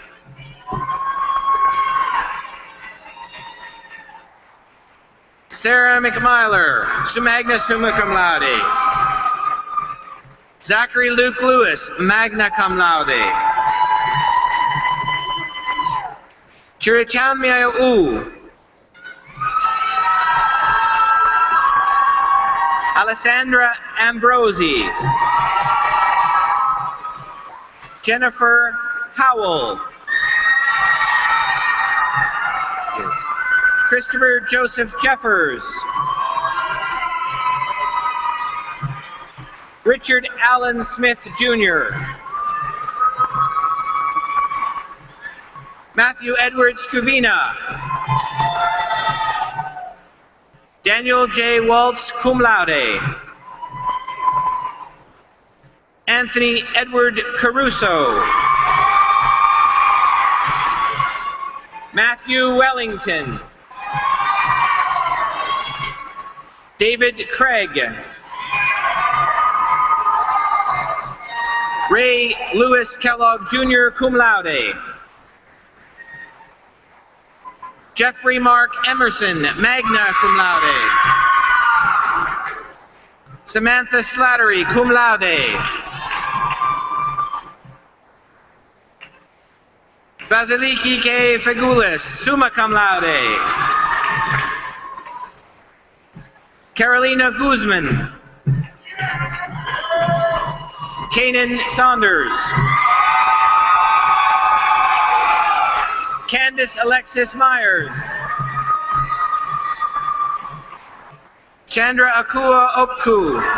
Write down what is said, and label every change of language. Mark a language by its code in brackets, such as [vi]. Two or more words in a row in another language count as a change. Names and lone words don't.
[en] Sarah McMyler, [la] magna summa cum laude. [en] Zachary Luke Lewis, [la] magna cum laude. [en] Chirichamia U. Alessandra Ambrosi. Jennifer Howell. Christopher Joseph Jeffers. Richard Allen Smith Jr. Matthew Edward Scuvina. Daniel J. Waltz, [la] cum laude. [en] Anthony Edward Caruso. Matthew Wellington. David Craig. Ray Lewis Kellogg Jr., [la] cum laude. [en] Jeffrey Mark Emerson, [la] magna cum laude. [en] Samantha Slattery, [la] cum laude. [en] Vasiliki K. Fagoulis, [la] summa cum laude. [en] Carolina Guzman. Kanan Saunders. Candace Alexis Myers. Chandra Akua Opku.